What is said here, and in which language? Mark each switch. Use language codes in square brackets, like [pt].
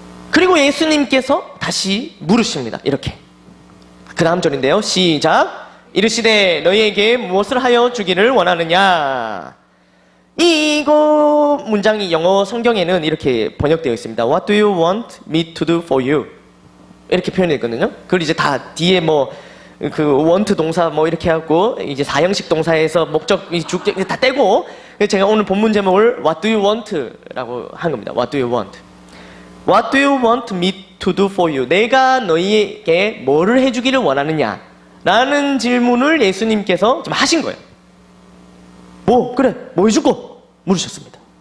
[ko] 그리고 예수님께서 다시 물으십니다. 이렇게. 그 다음 절인데요. 시작. 이르시되 너희에게 무엇을 하여 주기를 원하느냐. 이거 문장이 영어 성경에는 이렇게 번역되어 있습니다. [en] What do you want me to do for you? [ko] 이렇게 표현되어 있거든요. 그걸 이제 다 뒤에 뭐 그 want 동사 뭐 이렇게 하고 이제 사형식 동사에서 목적 주격 다 떼고 제가 오늘 본문 제목을 [en] What do you want? [ko] 라고 한 겁니다. [en] What do you want? What do you want me to do for you? [ko] 내가 너희에게 뭐를 해주기를 원하느냐? 라는 질문을 예수님께서 좀 하신 거예요. 뭐 그래 뭐 해주고 물으셨습니다.